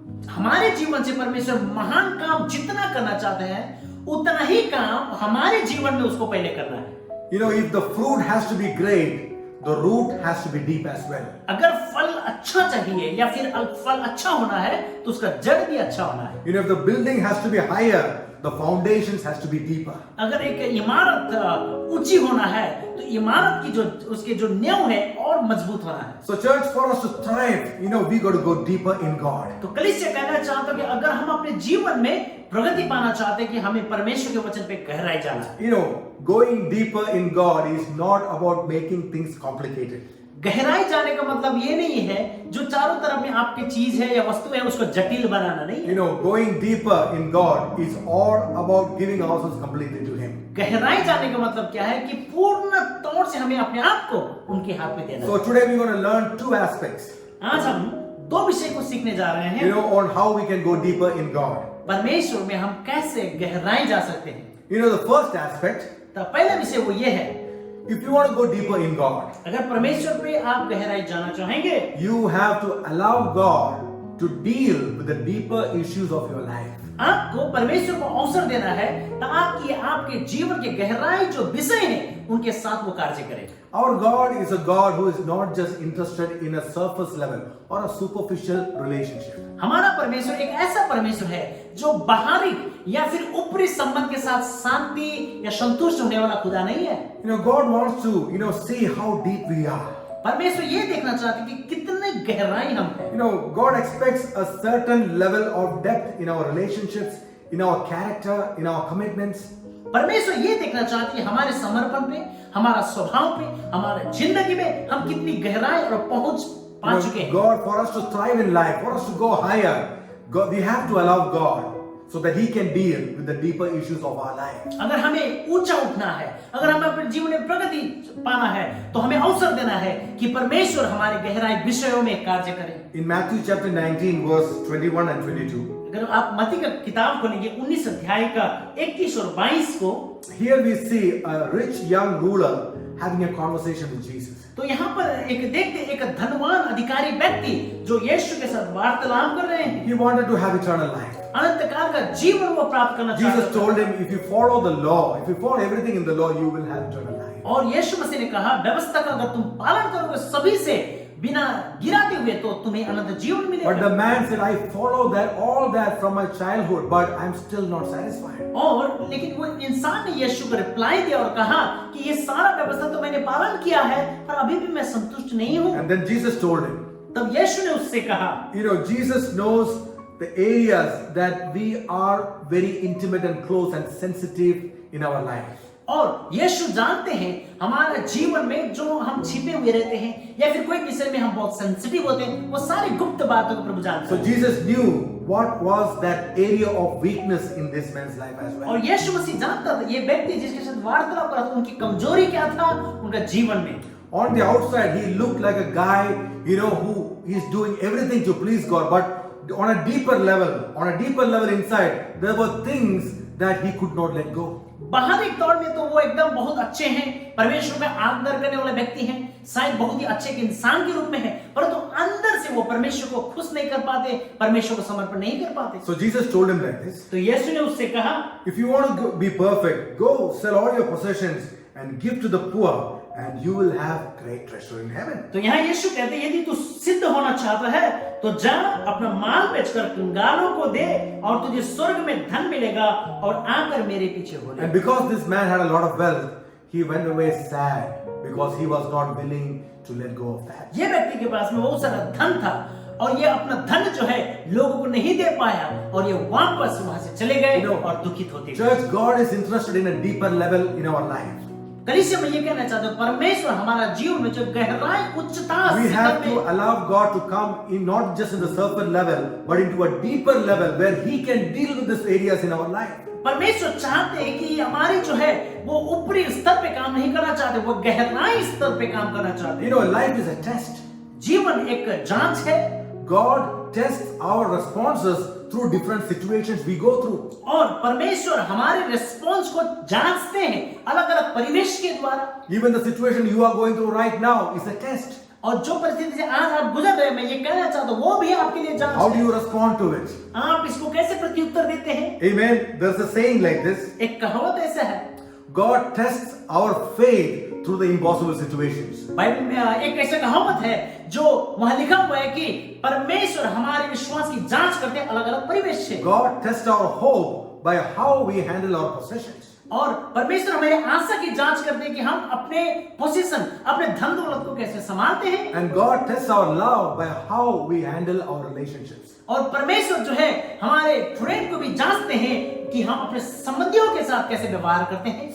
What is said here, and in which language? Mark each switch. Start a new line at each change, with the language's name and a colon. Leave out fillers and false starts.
Hindi: हमारे जीवन से परमेश्वर महान काम जितना करना चाहते हैं उतना ही काम हमारे जीवन में उसको पहले करना है.
English: If the fruit has to be great, the root has to be deep as well.
Hindi: अगर फल अच्छा चाहिए या फिर फल अच्छा होना है तो उसका जड़ भी अच्छा होना है.
English: If the building has to be higher, the foundations has to be deeper.
Hindi: अगर एक इमारत ऊंची होना है तो इमारत की उसके जो नींव है और मजबूत होना है.
English: So church, for us to thrive, we got to go deeper in God.
Hindi: तो कलीसिया कहना चाहता हूं कि अगर हम अपने जीवन में प्रगति पाना चाहते हैं कि हमें परमेश्वर के वचन पे गहराई जाना है।
English: You know, going deeper in God is not about making things complicated.
Hindi: गहराई जाने का मतलब ये नहीं है जो चारों तरफ में आपकी चीज है या वस्तु है उसको जटिल बनाना नहीं है।
English: You know, going deeper in God is all about giving ourselves completely to Him.
Hindi: गहराई जाने का मतलब क्या है कि पूर्ण तौर से हमें अपने आप को उनके हाथ में देना।
English: So today we're going to learn two aspects.
Hindi: आज हम दो विषय को सीखने जा रहे हैं।
English: You know, on how we can go deeper in God.
Hindi: परमेश्वर में हम कैसे गहराई जा सकते हैं।
English: You know, the first aspect,
Hindi: तो पहला विषय वो ये है,
English: if you want to go deeper in God,
Hindi: अगर परमेश्वर पे आप गहराई जाना चाहेंगे,
English: you have to allow God to deal with the deeper issues of your life.
Hindi: आपको परमेश्वर को अवसर देना है ताकि आपके जीवन के गहराई जो विषय हैं उनके साथ वो कार्य करे।
English: Our God is a God who is not just interested in a surface level or a superficial relationship.
Hindi: हमारा परमेश्वर एक ऐसा परमेश्वर है जो बाहरी या फिर ऊपरी संबंध के साथ शांति या संतुष्ट होने वाला खुदा नहीं है।
English: You know, God wants to, see how deep we are.
Hindi: परमेश्वर ये देखना चाहते कि कितने गहराई हम हैं।
English: You know, God expects a certain level of depth in our relationships, in our character, in our commitments.
Hindi: परमेश्वर ये देखना चाहते कि हमारे समर्पण पे, हमारा स्वभाव पे, हमारे जिंदगी में हम कितनी गहराई और पहुंच पा चुके हैं।
English: God, for us to thrive in life, for us to go higher, God, we have to allow God so that He can deal with the deeper issues of our life.
Hindi: अगर हमें ऊंचा उठना है, अगर हमें अपने जीवन में प्रगति पाना है, तो हमें अवसर देना है कि परमेश्वर हमारे गहराई विषयों में कार्य करे।
English: In Matthew chapter 19 verse 21 and 22,
Hindi: अगर आप मत्ती का किताब खोलेंगे 19 अध्याय का 21 और 22 को,
English: here we see a rich young ruler having a conversation with Jesus.
Hindi: तो यहाँ पर देखते एक धनवान अधिकारी व्यक्ति जो यीशु के साथ वार्तालाप कर रहे हैं।
English: He wanted to have eternal life.
Hindi: अनंत काल का जीवन वो प्राप्त करना चाहता था।
English: Jesus told him, if you follow the law, if you follow everything in the law, you will have eternal life.
Hindi: और यीशु मसीह ने कहा, व्यवस्था का अगर तुम पालन करोगे सभी से बिना गिराते हुए तो तुम्हें अनंत जीवन मिलेगा।
English: But the man said, I follow all that from my childhood, but I'm still not satisfied.
Hindi: और लेकिन वो इंसान ने यीशु को रिप्लाई दिया और कहा कि ये सारा व्यवस्था तो मैंने पालन किया है पर अभी भी मैं संतुष्ट नहीं हूँ।
English: And then Jesus told him,
Hindi: तब यीशु ने उससे कहा,
English: Jesus knows the areas that we are very intimate and close and sensitive in our life.
Hindi: और यीशु जानते हैं हमारे जीवन में जो हम छिपे हुए रहते हैं या फिर कोई विषय में हम बहुत सेंसिटिव होते हैं, वो सारी गुप्त बातों को प्रभु जानते हैं।
English: So Jesus knew what was that area of weakness in this man's life as well.
Hindi: और यीशु मसीह जानता था ये व्यक्ति जिसके साथ वार्तालाप कर रहा था उनकी कमजोरी क्या था उनका जीवन में।
English: On the outside he looked like a guy, who is doing everything to please God, but on a deeper level inside, there were things that he could not let go.
Hindi: बाहरी तौर में तो वो एकदम बहुत अच्छे हैं, परमेश्वर में आदर करने वाले व्यक्ति हैं, शायद बहुत ही अच्छे के इंसान के रूप में हैं, परंतु अंदर से वो परमेश्वर को खुश नहीं कर पाते, परमेश्वर को समर्पण नहीं कर पाते।
English: So Jesus told him like this.
Hindi: तो यीशु ने उससे कहा,
English: if you want to be perfect, go sell all your possessions and give to the poor, and you will have great treasure in heaven.
Hindi: तो यहाँ यीशु कहते हैं यदि तू सिद्ध होना चाहता है तो जा अपना माल बेचकर कंगालों को दे और तुझे स्वर्ग में धन मिलेगा और आकर मेरे पीछे हो ले।
English: And because this man had a lot of wealth, he went away sad because he was not willing to let go of that.
Hindi: ये व्यक्ति के पास में बहुत सारा धन था और ये अपना धन जो है लोगों को नहीं दे पाया और ये वापस वहां से चले गए और दुखित होते।
English: Church, God is interested in a deeper level in our life.
Hindi: कलीसिया में ये कहना चाहते हैं परमेश्वर हमारा जीवन में जो गहराई उच्चता
English: we have to allow God to come in not just in the surface level but into a deeper level where he can deal with these areas in our life.
Hindi: परमेश्वर चाहते हैं कि हमारी जो है वो ऊपरी स्तर पे काम नहीं करना चाहते, वो गहराई स्तर पे काम करना चाहते हैं।
English: Life is a test.
Hindi: जीवन एक जांच है।
English: God tests our responses through different situations we go through.
Hindi: और परमेश्वर हमारे रिस्पांस को जांचते हैं अलग-अलग परिवेश के द्वारा।
English: Even the situation you are going through right now is a test.
Hindi: और जो परिस्थिति से आज आप गुजर रहे हैं, मैं ये कहना चाहता हूँ, वो भी आपके लिए जांच है।
English: How do you respond to it?
Hindi: आप इसको कैसे प्रत्युत्तर देते हैं?
English: Amen. There's a saying like this.
Hindi: एक कहावत ऐसा है,
English: God tests our faith through the impossible situations.
Hindi: Bible में एक ऐसा कहावत है जो वहाँ लिखा हुआ है कि परमेश्वर हमारे विश्वास की जांच करते हैं अलग-अलग परिवेश से।
English: God tests our hope by how we handle our possessions.
Hindi: और परमेश्वर हमारे आशा की जांच करते हैं कि हम अपने पोजीशन, अपने धन दौलत को कैसे संभालते हैं।
English: And God tests our love by how we handle our relationships.
Hindi: और परमेश्वर जो है हमारे प्रेम को भी जांचते हैं कि हम अपने संबंधियों के साथ कैसे व्यवहार करते हैं।